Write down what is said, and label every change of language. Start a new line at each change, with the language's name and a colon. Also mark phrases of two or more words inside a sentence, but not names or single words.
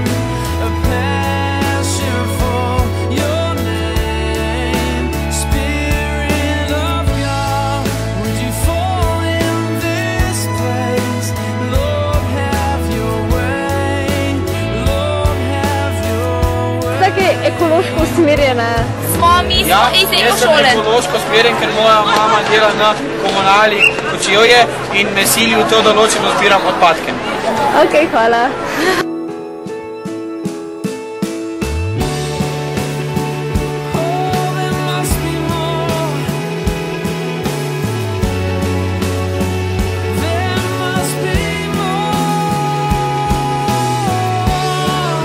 English: A passion for your name. Spirit of God, would you fall in this place? Lord, have your way. Lord, have your way.
Slovenian: Tako ekološko usmerjena. Smo, mi smo iz ekošole. Jaz sem ekološko usmerjen, ker moja mama dela na komunali Kočevje in me sili v to, da ločeno zbiram odpadke. Ok, hvala.
English: Oh, there must be more. There must be more.